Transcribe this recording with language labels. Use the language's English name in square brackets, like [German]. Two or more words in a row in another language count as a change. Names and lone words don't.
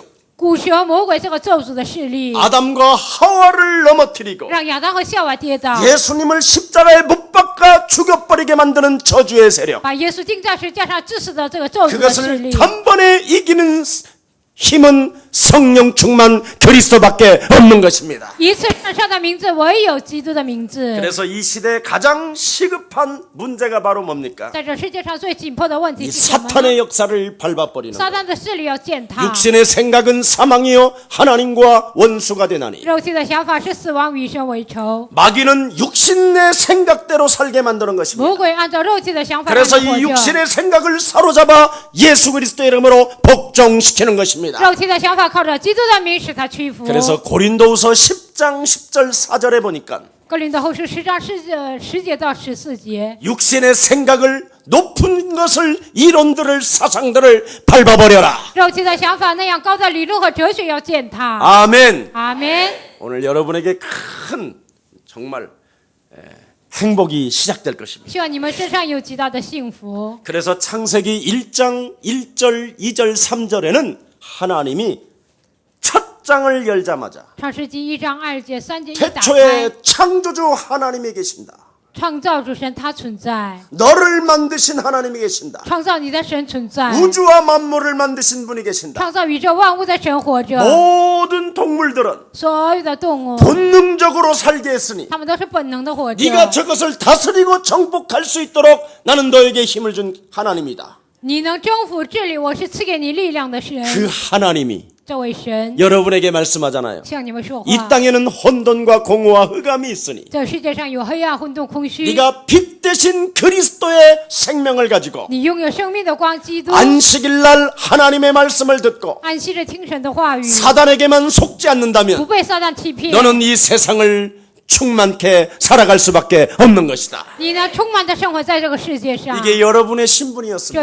[Chinese] 古蛇魔鬼这个咒诅的势力， [Korean] 아담과 하와를 넘어뜨리고 [Chinese] 让亚当和夏娃跌倒， [Korean] 예수님을 십자가에 못 박아 죽여버리게 만드는 저주의 세력 [Chinese] 把耶稣钉在十字架上致死的这个咒诅的势 [Korean] 그것을 [Chinese] 力， [Korean] 단번에 이기는 힘은 성령 충만 그리스도밖에 없는 것입니다. [Chinese] 一次圣上的名字，唯有基督的名字。 [Korean] 그래서 이 시대에 가장 시급한 문제가 바로 뭡니까? [Chinese] 在这世界上最紧迫的问题 [Korean] 이 [Chinese] 是什么呢？ [Korean] 사탄의 역사를 밟아버리는 [Chinese] 撒 [Korean] 것. [Chinese] 旦的势力要践踏， [Korean] 육신의 생각은 사망이요 하나님과 원수가 되나니 [Chinese] 肉体的想法是死亡，与神为仇。 [Korean] 마귀는 육신의 생각대로 살게 만드는 것입니다. [Chinese] 魔鬼按照肉体的想法让 [Korean] 그래서 [Chinese] 你 [Korean] 이 [Chinese] 活着， [Korean] 육신의 생각을 사로잡아 예수 그리스도의 이름으로 복종시키는 것입니다. [Chinese] 肉体的想法靠着基督的名使他屈服。 [Korean] 그래서 고린도후서 10장 10절 4절에 보니까 [Chinese] 哥林多后书10章10节到14节， [Korean] 육신의 생각을 높은 것을 이론들을 사상들을 밟아버려라. [Chinese] 肉体的想法那样高的理论和哲学要践踏。 [Korean] 아멘. [Chinese] 阿门。 [Korean] 오늘 여러분에게 큰 정말 행복이 시작될 것입니다. [Chinese] 希望你们身上有极大的幸福。 [Korean] 그래서 창세기 1장 1절 2절 3절에는 하나님이 첫 장을 열자마자 [Chinese] 创世纪1章2节3节一打开， [Korean] 태초에 창조주 하나님이 계신다. [Chinese] 创造主神他存在， [Korean] 너를 만드신 하나님이 계신다. [Chinese] 创造你的神存在， [Korean] 우주와 만물을 만드신 분이 계신다. [Chinese] 创造宇宙万物的神活着。 [Korean] 모든 동물들은 [Chinese] 所有的动物， [Korean] 본능적으로 살게 했으니 [Chinese] 他们都是本能的活着。 [Korean] 네가 저것을 다스리고 정복할 수 있도록 나는 너에게 힘을 준 하나님이다. [Chinese] 你能征服治理，我是赐给你力量的神。 [Korean] 그 하나님이 [Chinese] 这位神 [Korean] 여러분에게 말씀하잖아요. [Chinese] 向你们说话。 [Korean] 이 땅에는 혼돈과 공허와 흑암이 있으니 [Chinese] 这世界上有黑暗、混沌、空虚， [Korean] 네가 빛 대신 그리스도의 생명을 가지고 [Chinese] 你拥有生命的光，基督。 [Korean] 안식일 날 하나님의 말씀을 듣고 [Chinese] 安息着听神的话语， [Korean] 사단에게만 속지 [Chinese] 不 [Korean] 않는다면 [Chinese] 被撒旦欺骗。 [Korean] 너는 이 세상을 충만케 살아갈 수밖에 없는 것이다. [Chinese] 你呢，充满的生活在这个世界上， [Korean] 이게 여러분의 신분이었습니다.